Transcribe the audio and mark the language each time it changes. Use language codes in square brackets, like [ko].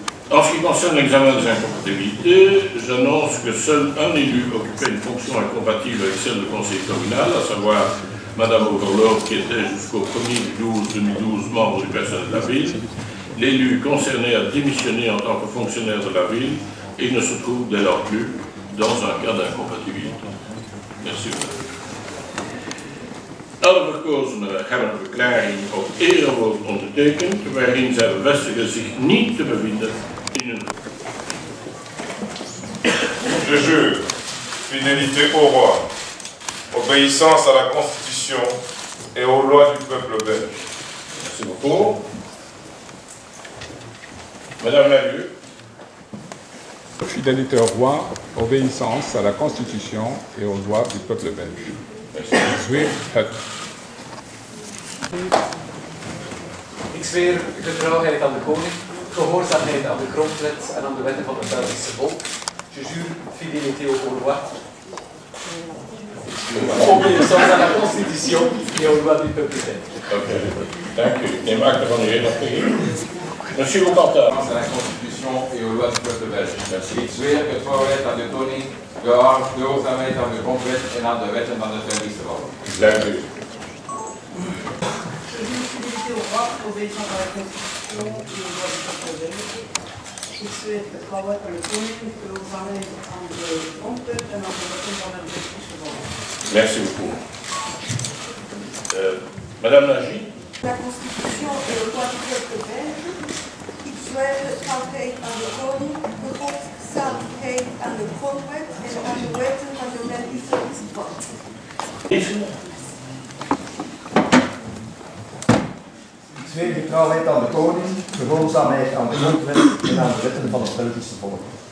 [fr] En ce qui concerne l'examen des incompatibilités, j'annonce que seul un élu occupait une fonction incompatible avec celle de conseiller communal, à savoir Madame Overloop, qui était jusqu'au 1er du 12-2012 membre du personnel de la ville. L'élu concerné a démissionné en tant que fonctionnaire de la ville et ne se trouve dès lors plus dans un cas d'incompatibilité. Merci. [nl] Alle verkozenen hebben een verklaring op erewoord ondertekend, waarin zij bevestigen zich niet te bevinden in een... [fr] Je jure fidélité au roi, obéissance à la Constitution et aux lois du peuple belge. Merci beaucoup. Madame Lalu. Fidélité au roi, obéissance à la Constitution et aux lois du peuple belge. [nl] Zweer het. Ik zweer getrouwheid aan de koning, gehoorzaamheid aan de grondwet en aan de wetten van het Belgische volk. [fr] Je jure fidélité au roi, obéissance à la Constitution et aux lois du peuple belge. [nl] Ok, dank u. Ik neem acte van uw inlichting. [fr] Monsieur Boucantin. À la Constitution et aux lois du peuple belge. [nl] Ik zweer getrouwheid aan de koning, gehoorzaamheid aan de grondwet en aan de wetten van het Belgische volk. Dank u. [fr] Je jure fidélité au roi, obéissance à la Constitution et aux lois du peuple belge. [nl] Ik zweer getrouwheid aan de koning, gehoorzaamheid aan de grondwet en aan de wetten van het Belgische volk. [fr] Merci beaucoup. Madame Nagy. La Constitution et aux lois du peuple belge. [nl] Ik zweer getrouwheid aan de koning, gehoorzaamheid aan de grondwet en aan de wetten van het Belgische volk. Ik zweer getrouwheid aan de koning, gehoorzaamheid aan de grondwet en aan de wetten van het Belgische volk.